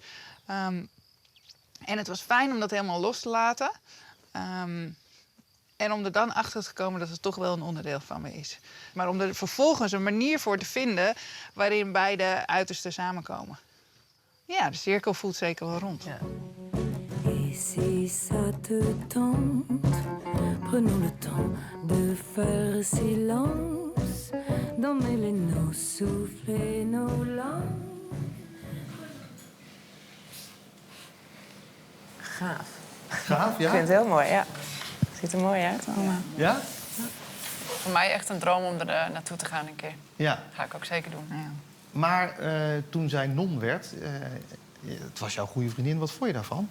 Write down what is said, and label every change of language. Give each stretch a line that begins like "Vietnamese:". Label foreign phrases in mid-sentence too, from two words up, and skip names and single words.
Dutch: En het was fijn om dat helemaal los te laten. En om er dan achter te komen dat het toch wel een onderdeel van me is. Maar om er vervolgens een manier voor te vinden waarin beide uitersten samenkomen. Ja, de cirkel voelt zeker wel rond. Ja.
French: Et si ça te tente, prenons le temps de faire silence, d'emmêler nos souffles et nos langues.
Dutch: Gaaf. Gaaf, ja? Ik vind het heel mooi, ja. Het ziet er mooi uit allemaal. Ja? Voor mij echt een droom om er naartoe te gaan een keer. Ja. Ga ik ook zeker doen. Ja. Maar toen zij non werd, het was jouw goede vriendin, wat vond je daarvan?